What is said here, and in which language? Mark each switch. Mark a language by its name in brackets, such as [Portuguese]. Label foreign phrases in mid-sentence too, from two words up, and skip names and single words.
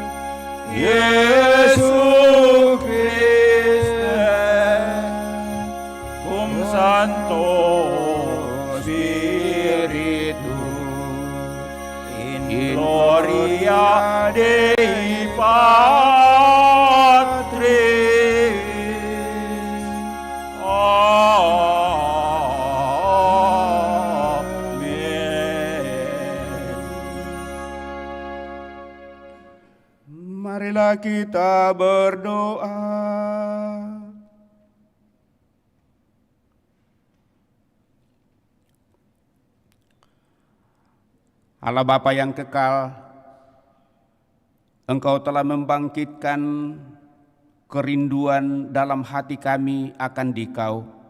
[Latin] Iesu Christe cum Sancto Spiritu in gloria Dei Patris. Amen. [Indonesian] Marilah kita berdoa. Allah Bapa yang kekal, Engkau telah membangkitkan kerinduan dalam hati kami akan Dikau.